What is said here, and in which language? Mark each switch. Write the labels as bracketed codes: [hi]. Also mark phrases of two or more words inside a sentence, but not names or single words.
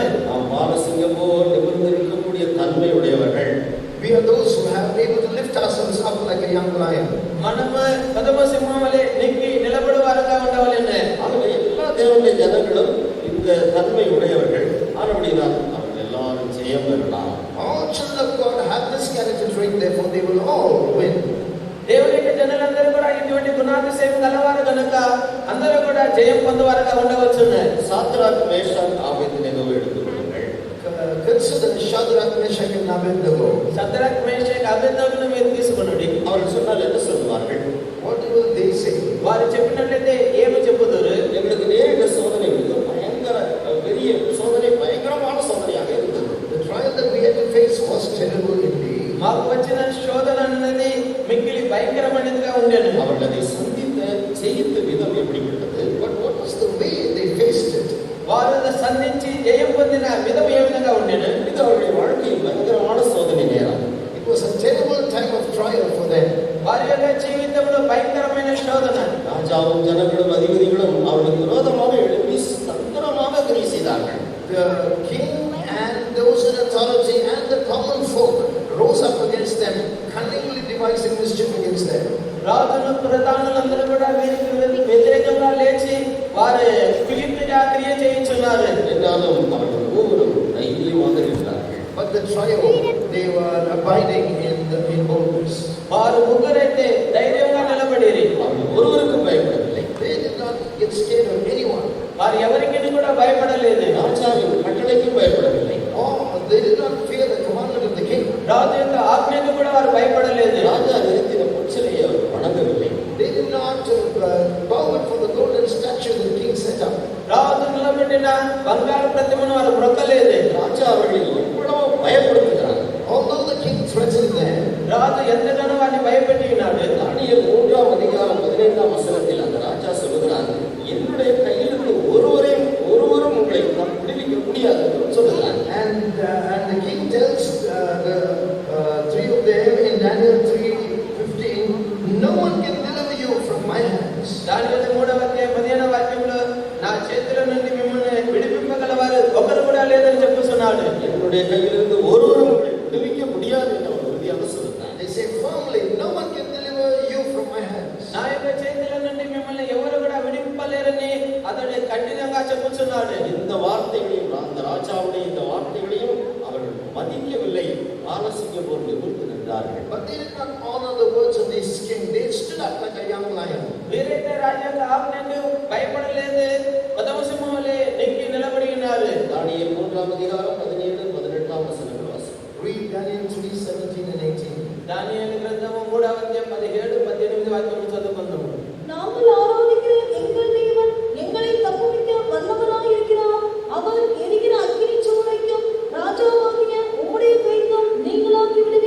[ta] நாம் பாலசிங்கம் போல் நிமிர்ந்து இருக்கக்கூடிய தன்மை உடையவர்கள். [en] We are those who have been able to lift ourselves up like a young lion. [te] మనము ప్రథమ సింహం వలె నిక్కి నిలబడు వారుగా ఉండవలెను. [ta] ஆகவே எல்லா தேவனுடைய ஜனங்களும் இந்த தன்மை உடையவர்கள். ஆனபடிதான் அவர்கள் எல்லாரும் ஜெயம் பெறலாம். [en] All children of God have this character trait, therefore they will all win. [te] దేవుని యొక్క జనులందరూ కూడా ఇటువంటి గుణాతిశయం గలవారు కనుక అందరూ కూడా జయం పొందువారుగా ఉండవచ్చును. [ta] சாத்ராக் மேஷாக் ஆபேத்நேகோவை எடுத்துக்கொள்ளுங்கள். [en] Consider Shadrach, Meshach and Abednego. [te] సద్రక్ మేషక్ అబేద్నెగోను మీరు తీసుకొనుడి. [ta] அவர்கள் சொன்னால் என்ன சொல்வார்கள்? [en] What will they say? [te] వారు చెప్పినట్లయితే ఏమి చెప్పుదురు? [ta] எங்களுக்கு நேரிட்ட சோதனை பயங்கர பெரிய சோதனை, பயங்கரமான சோதனையாக இருந்தது. [en] The trial that we had to face was terrible indeed. [te] మాకు వచ్చిన శోధన అన్నది మిక్కిలి భయంకరమైనదిగా ఉండేది. [ta] அவர்கள் அதை சந்தித்த ஜெயித்த விதம் எப்படிப்பட்டது? [en] But what was the way they faced it? [te] వారు సంధించి జయం పొందిన విధం ఏ విధంగా ఉండేది? [ta] இது அவருடைய வாழ்க்கையில் பயங்கரமான சோதனை நேரம். [en] It was a terrible time of trial for them. [te] వారి యొక్క జీవితంలో భయంకరమైన శోధన. [ta] ராஜாவும் ஜனங்களும் அதிபதிகளும் அவர்களுக்கு விரோதமாக எழுப்பி தந்திரமாக கிரியை செய்தார்கள். [en] The king and those in authority and the common folk rose up against them, cunningly devising mischief against them. [te] రాజులు ప్రధానులందరూ కూడా వీరికి వ్యతిరేకంగా లేచి వారు ఫిలిప్పిగా క్రియ చేయించున్నారు. [ta] என்றாலும் அவர்கள் ஒவ்வொருவரும் தைரியமாக இருக்கிறார்கள். [en] But the trio, they were abiding in boldness. [te] వారు ముగ్గురైతే ధైర్యంగా నిలబడిరి. [ta] அவர்கள் ஒருவருக்கும் பயப்படவில்லை. [en] They did not get scared of anyone. [te] వారు ఎవరికి కూడా భయపడలేదు. [ta] ராஜாவின் கட்டளைக்கும் பயப்படவில்லை. [en] Or they did not fear the commandment of the king. [te] రాజు యొక్క ఆజ్ఞకు కూడా వారు భయపడలేదు. [ta] ராஜா நிறுத்தின பொற்சிலையை அவர் வணங்கவில்லை. [en] They did not bow before the golden statue that the king set up. [te] రాజు నిలబెట్టిన బంగారు ప్రతిమను వారు మొక్కలేదు. [ta] ராஜா அவர்களை எவ்வளவு பயப்படுத்துகிறார். [en] Although the king threatened them, [te] రాజు ఎంతగానో వారిని భయపెట్టి ఉన్నాడు. [ta] தானியேல் 3ஆம் அதிகாரம் 15ஆம் வசனத்தில் அந்த ராஜா சொல்லுகிறார், என்னுடைய கையிலிருந்து ஒருவரும் உங்களை நான் விடுவிக்க முடியாது என்று சொல்லுகிறார். [en] and the king tells the three of them in Daniel 3:15, no one can deliver you from my hands. [te] దానియేలు 3వ అధ్యాయం 15వ వాక్యంలో నా చేతుల నుండి మిమ్మల్ని విడిపింపగలవారు ఒకరు కూడా లేదని చెప్పుచున్నాడు. [ta] என்னுடைய கையிலிருந்து ஒருவரும் உங்களை விடுவிக்க முடியாது என்று அவர் உறுதியாக சொல்லுகிறார். [en] They say firmly, no one can deliver you from my hands. [te] నా యొక్క చేతుల నుండి మిమ్మల్ని ఎవరు కూడా విడిపింపలేరని అతడు కఠినంగా చెప్పుచున్నాడు. [ta] இந்த வார்த்தைகளையும் அந்த ராஜாவுடைய இந்த வார்த்தைகளையும் அவர்கள் மதிக்கவில்லை. பாலசிங்கம் போல் நிமிர்ந்து நின்றார்கள். [en] But they did not honor the words of this king. They stood up like a young lion. [te] వీరైతే రాజు యొక్క ఆజ్ఞకు భయపడలేదు. ప్రథమ సింహం వలె నెక్కి నిలబడి ఉన్నారు. [ta] தானியேல் 3ஆம் அதிகாரம் 17 18ஆம் வசனங்கள் வாசிக்கிறோம். [en] Read Daniel 3:17 and 18. [te] దానియేలు గ్రంథము 3వ అధ్యాయం 17 18 వాక్యములు చదువుకుందాము. [ta] நாங்கள் ஆராதிக்கிற எங்கள் தேவன் எங்களை தப்புவிக்க வல்லவராயிருக்கிறார். அவர் எரிகிற அக்கினி சூளைக்கும் ராஜாவாகிய உம்முடைய கைக்கும் நீங்களாக்கி